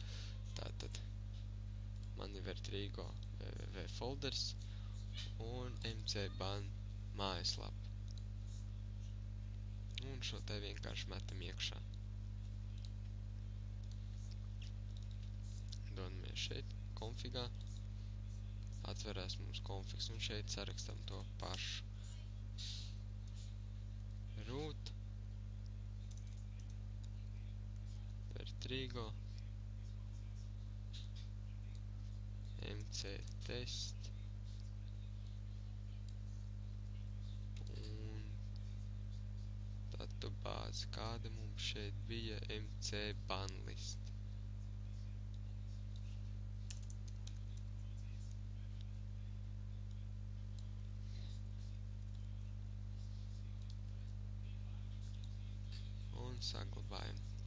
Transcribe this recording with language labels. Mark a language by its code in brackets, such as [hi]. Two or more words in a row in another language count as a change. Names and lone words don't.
[lv] Tātad man ir Vertrigo www folders un MC Bun mājaslapa. Un šo te vienkārši metam iekšā. Dodamies šeit, konfigā. Atverās mums konfigs un šeit sarakstam to pašu. Root. Vertrigo. MC test. Un datu bāze, kāda mums šeit bija MC Bun list. Un saglabājam.